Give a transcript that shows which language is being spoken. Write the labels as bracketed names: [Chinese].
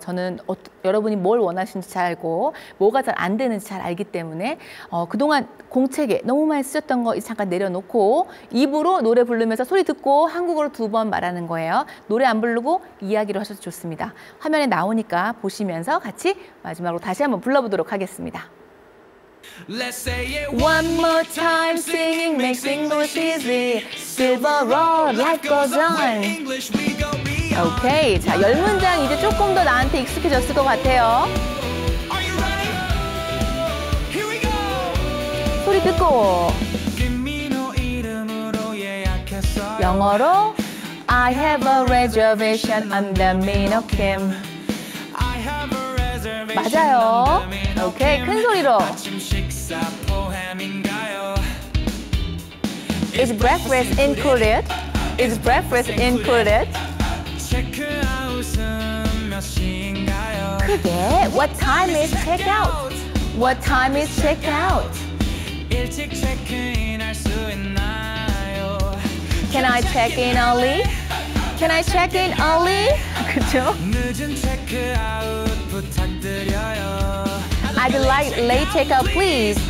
[Korean] 저는 여러분이 뭘 원하시는지 잘 알고 뭐가 잘 안 되는지 잘 알기 때문에 그동안 공책에 너무 많이 쓰셨던 거 잠깐 내려놓고 입으로 노래 부르면서 소리 듣고 한국어로 2번 말하는 거예요. 노래 안 부르고 이야기로 하셔도 좋습니다. 화면에 나오니까 보시면서 같이 마지막으로 다시 한번 불러보도록 하겠습니다. [English] Let's say it One more time, singing makes English easy. Silver road, life goes on. English we go beyond. [Korean] 오케이, 자, 10문장 이제 조금 더 나한테 익숙해졌을 것 같아요. [English] Are you ready? Here we go. [Korean] 소리 듣고 김민호 이름으로 예약했어요. 영어로 [English] I have a reservation under Minho Kim. I have a reservation [Korean] 맞아요. [English] under Minho [Korean] 오케이, [English] Kim. [Korean] 큰 소리로. 아침 식사 포함인가요? [English] Is breakfast included? Is breakfast included? [Korean] 체크아웃은 몇 시인가요? 크게 [English] What time is checkout? What time is checkout? [Korean] 일찍 체크인할 수 있나요? [English] Can I check in early? Can I check in early? [Korean] 그죠? 늦은 체크아웃 부탁드려요. [English] I'd like late checkout, please.